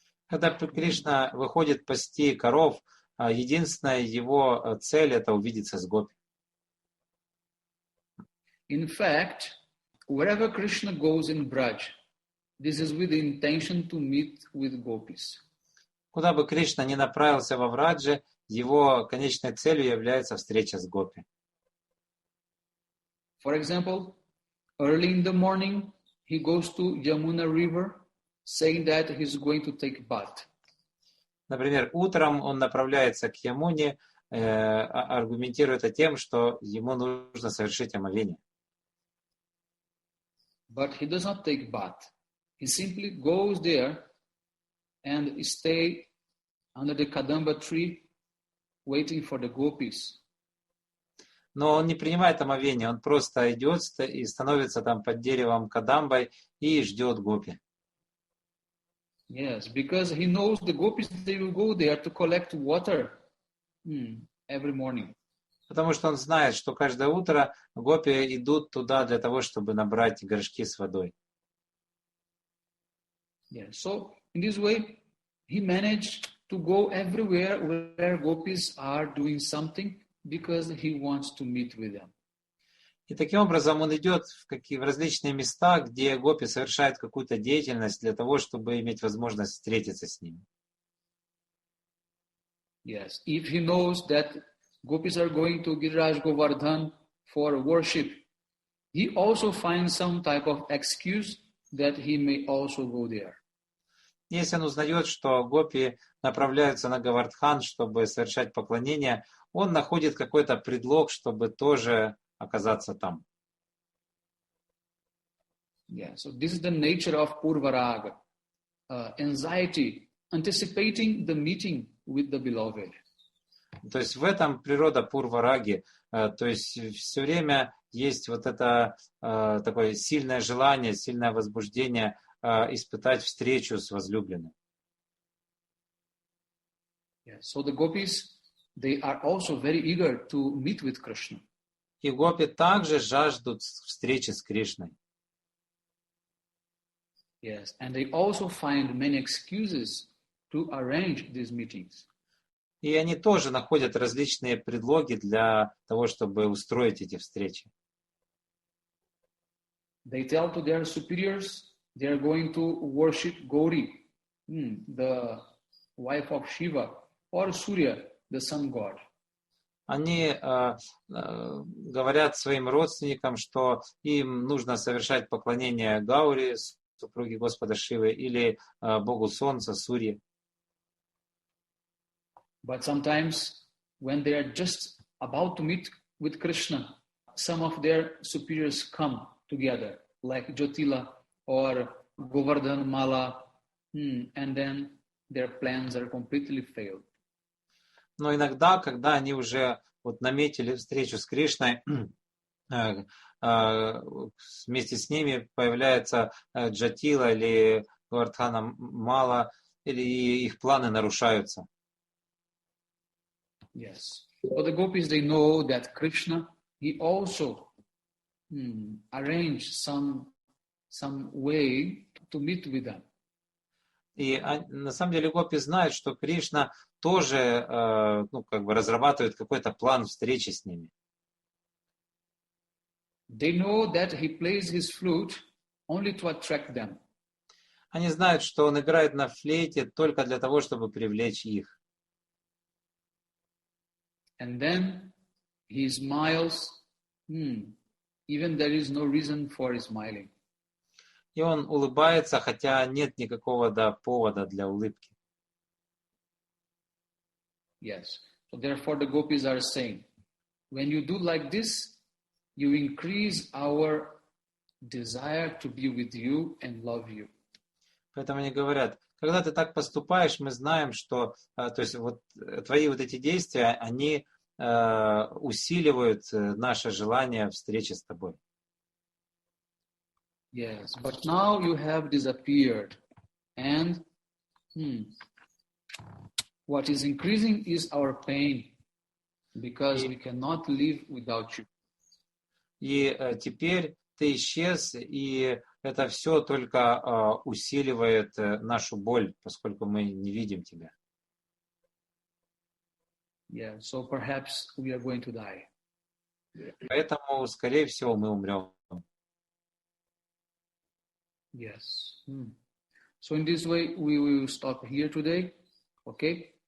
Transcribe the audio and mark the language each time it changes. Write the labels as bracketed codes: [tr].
[ru] Когда Кришна выходит пасти коров, единственная его цель — это увидеться с гопи. [en] In fact, wherever Krishna goes in Braj, this is with the intention to meet with gopis. [ru] Куда бы Кришна ни направился во Врадже, его конечной целью является встреча с гопи. [en] For example, early in the morning, he goes to Yamuna river, saying that he's going to take bath. [ru] Например, утром он направляется к Ямуне, аргументируя это тем, что ему нужно совершить омовение. [en] But he does not take bath. He simply goes there and stay under the Kadamba tree, waiting for the gopis. [ru] Но он не принимает омовение, он просто идет и становится там под деревом Кадамбой и ждет гопи. [en] Yes, because he knows the gopis, they will go there to collect water every morning. [ru] Потому что он знает, что каждое утро гопи идут туда для того, чтобы набрать горшки с водой. [en] Yeah, so in this way, he managed to go everywhere where gopis are doing something because he wants to meet with them. [ru] И таким образом он идет в различные места, где гопи совершают какую-то деятельность для того, чтобы иметь возможность встретиться с ними. [en] Yes, if he knows that gopis are going to Giriraj Govardhan for worship, he also finds some type of excuse that he may also go there. [ru] Если он узнает, что гопи направляются на Говардхан, чтобы совершать поклонение, он находит какой-то предлог, чтобы тоже оказаться там. [en] Yeah, so this is the nature of Purvaraga, anxiety, anticipating the meeting with the beloved. [ru] То есть в этом природа Пурвараги. То есть все время есть вот это такое сильное желание, сильное возбуждение испытать встречу с возлюбленным. [en] Yeah, so the gopis, they are also very eager to meet with Krishna. [ru] И гопи также жаждут встречи с Кришной. [en] Yes, and they also find many excuses to arrange these meetings. [ru] И они тоже находят различные предлоги для того, чтобы устроить эти встречи. [en] They tell to their superiors they are going to worship Gauri, the wife of Shiva, or Surya, the sun god. [ru] Они говорят своим родственникам, что им нужно совершать поклонение Гаури, супруге Господа Шивы, или Богу Солнца, Сурье. [en] But sometimes when they are just about to meet with Krishna, some of their superiors come together, like Jyotila or Govardhan Mala, and then their plans are completely failed. [ru] Но иногда, когда они уже вот наметили встречу с Кришной, вместе с ними появляется Джатила или Гавардхана Мала, или их планы нарушаются. [en] Yes. But the gopis, they know that Krishna, he also arranged some way to meet with them. [ru] И на самом деле гопи знают, что Кришна тоже разрабатывает какой-то план встречи с ними. [en] They know that he plays his flute only to attract them. [ru] Они знают, что он играет на флейте только для того, чтобы привлечь их. [en] And then he smiles. Even there is no reason for smiling. [ru] И он улыбается, хотя нет никакого повода для улыбки. [en] Yes. So therefore the gopis are saying, when you do like this, you increase our desire to be with you and love you. [ru] Поэтому они говорят, когда ты так поступаешь, мы знаем, что то есть вот твои вот эти действия, они усиливают наше желание встречи с тобой. [en] Yes, but now you have disappeared, and what is increasing is our pain, because we cannot live without you. [ru] И теперь ты исчез, и это все только усиливает нашу боль, поскольку мы не видим тебя. [en] Yeah, so perhaps we are going to die. [ru] Поэтому, скорее всего, мы умрем. [en] Yes. So in this way, we will stop here today. Okay.